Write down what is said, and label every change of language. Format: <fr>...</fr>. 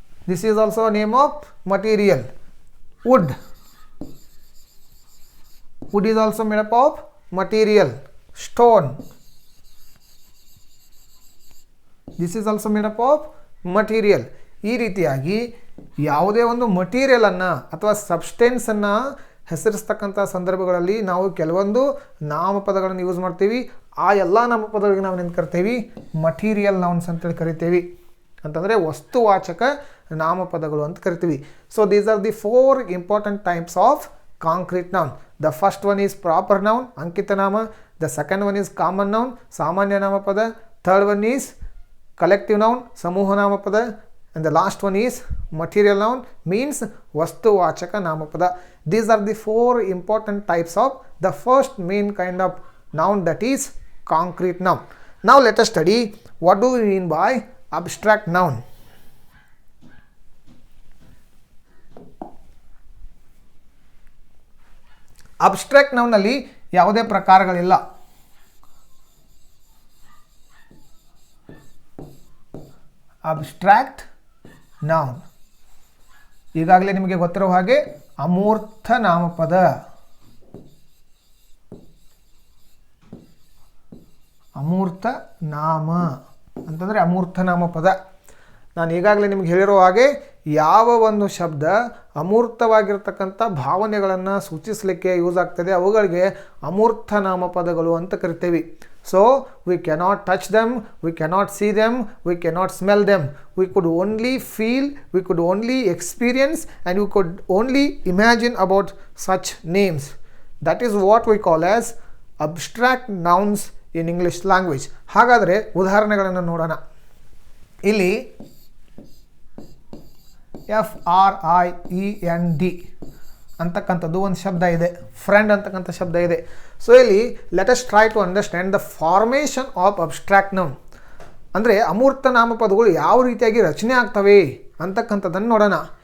<en>This is also a name of material. Wood. Wood is also made up of material. Stone. This is also made up of material.</en> <kn>ಈ ರೀತಿಯಾಗಿ ಯಾವುದೇ ಒಂದು ಮಟೀರಿಯಲನ್ನು ಅಥವಾ ಸಬ್ಸ್ಟೆನ್ಸನ್ನು ಹೆಸರಿಸ್ತಕ್ಕಂಥ ಸಂದರ್ಭಗಳಲ್ಲಿ ನಾವು ಕೆಲವೊಂದು ನಾಮಪದಗಳನ್ನು ಯೂಸ್ ಮಾಡ್ತೀವಿ. ಆ ಎಲ್ಲ ನಾಮಪದಗಳಿಗೆ ನಾವು ಏನು ಕರಿತೀವಿ? ಮಟೀರಿಯಲ್ ನೌನ್ಸ್ ಅಂತೇಳಿ ಕರಿತೀವಿ. ಅಂತಂದರೆ ವಸ್ತುವಾಚಕ ನಾಮಪದಗಳು ಅಂತ ಕರಿತೀವಿ.</kn> <en>So these are the 4 important types of concrete noun. The first one is proper noun,</en> <kn>ಅಂಕಿತ ನಾಮ.</kn> <en>the second one is common noun,</en> <kn>ಸಾಮಾನ್ಯ ನಾಮಪದ.</kn> <en>third one is collective noun,</en> <kn>ಸಮೂಹ ನಾಮಪದ.</kn> <en>And the last one is material noun, means vastuvaachaka namapada. These are the 4 important types of the first main kind of noun, that is concrete noun. Now let us study what do we mean by abstract noun.</en> <kn>Abstract noun ನಲ್ಲಿ ಯಾವುದೇ ಪ್ರಕಾರಗಳಿಲ್ಲ. Abstract noun ಈಗಾಗಲೇ ನಿಮಗೆ ಗೊತ್ತಿರೋ ಹಾಗೆ ಅಮೂರ್ತ ನಾಮಪದ. ಅಮೂರ್ತ ನಾಮ ಅಂತಂದರೆ ಅಮೂರ್ತ ನಾಮಪದ. ನಾನು ಈಗಾಗಲೇ ನಿಮಗೆ ಹೇಳಿರೋ ಹಾಗೆ ಯಾವ ಒಂದು ಶಬ್ದ ಅಮೂರ್ತವಾಗಿರ್ತಕ್ಕಂಥ ಭಾವನೆಗಳನ್ನು ಸೂಚಿಸಲಿಕ್ಕೆ ಯೂಸ್ ಆಗ್ತದೆ ಅವುಗಳಿಗೆ ಅಮೂರ್ತ ನಾಮಪದಗಳು ಅಂತ ಕರಿತೀವಿ.</kn> <en>So we cannot touch them, we cannot see them, we cannot smell them. We could only feel, we could only experience, and we could only imagine about such names. That is what we call as abstract nouns in English language.</en> <kn>ಹಾಗಾದರೆ ಉದಾಹರಣೆಗಳನ್ನು ನೋಡೋಣ. ಇಲ್ಲಿ FRIEND ಅಂತಕ್ಕಂಥದ್ದು ಒಂದು ಶಬ್ದ ಇದೆ, friend ಅಂತಕ್ಕಂಥ ಶಬ್ದ ಇದೆ.</kn> <en>So ಇಲ್ಲಿ let us try to understand the formation of abstract noun.</en> <kn>ಅಂದರೆ ಅಮೂರ್ತ ನಾಮಪದಗಳು ಯಾವ ರೀತಿಯಾಗಿ ರಚನೆ ಆಗ್ತವೆ ಅಂತಕ್ಕಂಥದ್ದನ್ನು ನೋಡೋಣ.</kn>